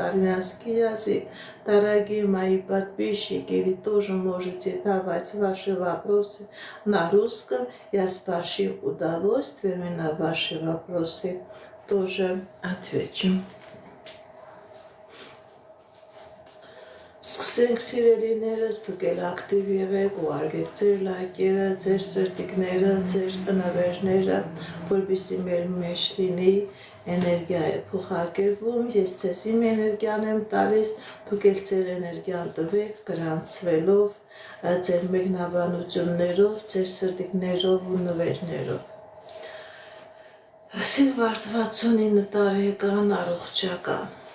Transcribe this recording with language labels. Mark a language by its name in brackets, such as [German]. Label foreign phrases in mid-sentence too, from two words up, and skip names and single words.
[Russian] Маринянский дорогие мои подписчики, вы тоже можете давать ваши вопросы на русском. Я с большим удовольствием и на ваши вопросы тоже отвечу. [Armenian] Սկսենք սիրելիներս, դուք էլ ակտիվ եղեք ու արգեք ձեր լայքերը, ձեր սրտիկները, ձեր նվերները, որպեսզի մեր մեջ լինի էներգիա է փոխարկվում, ես ձեզ իմ էներգիան եմ տալիս, դուք էլ ձեր էներգիան տվեք գրանցվելով, ձեր մեկնաբանություններով, ձեր սրտիկներով ու նվերներով։ Սիլվարդ 69 տարեկան առողջական